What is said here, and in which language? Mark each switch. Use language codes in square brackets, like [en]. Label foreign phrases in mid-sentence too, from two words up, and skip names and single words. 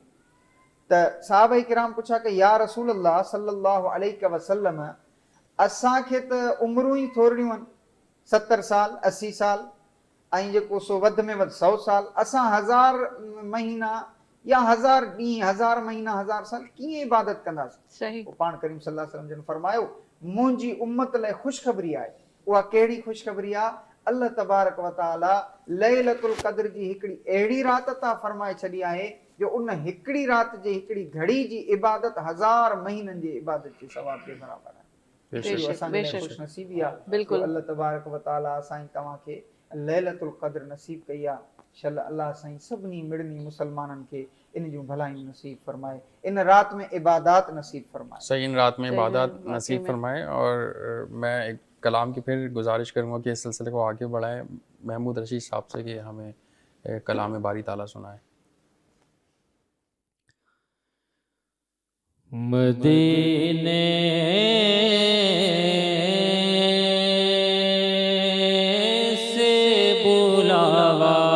[sd] त सहाबाए किराम पुछा कि [ar] يا رسول الله صلى الله عليه وسلم, [sd] असांखे त उमिरूं ई थोरियूं आहिनि, 70 साल 80 साल ऐं जेको सो वधि में वधि 100 साल, असां 1000 महीना या 1000 ॾींहं 1000 महीना 1000 साल कीअं इबादत कंदासीं? सही। पोइ पाण करीम [ar] صلى الله عليه وسلم [sd] जन फरमायो, मुंहिंजी उम्मत लाइ ख़ुशख़बरी आहे। उहा कहिड़ी ख़ुशख़बरी आहे? [ar] الله تبارك وتعالى ليلة القدر [sd] जी हिकिड़ी अहिड़ी राति अता फरमाए छॾी आहे जो उन हिकिड़ी राति जे हिकिड़ी घड़ी जी इबादत 1000 महीननि जी इबादत जे सवाब जे बराबरि आहे। बेशक, असांजे लाइ बेशक। ख़ुशनसीबी आहे। बिल्कुलु। [ar] الله تبارك وتعالى [sd] असां तव्हांखे [ar] ليلة القدر [sd] नसीब कई आहे। शल अल्लाह साईं सभिनी मिड़नी मुसलमाननि खे इन जूं भलायूं नसीब फरमाए, इन रात में इबादात नसीब फरमाए। सही, इन रात में सही इबादत में, वाकई नसीब में। फरमाए। [ur] اور میں ایک کلام کی پھر گزارش کروں گا کہ اس سلسلے کو آگے بڑھائیں محمود رشید صاحب سے کہ ہمیں کلام باری تعالیٰ سنائے. مدینے سے بلاوا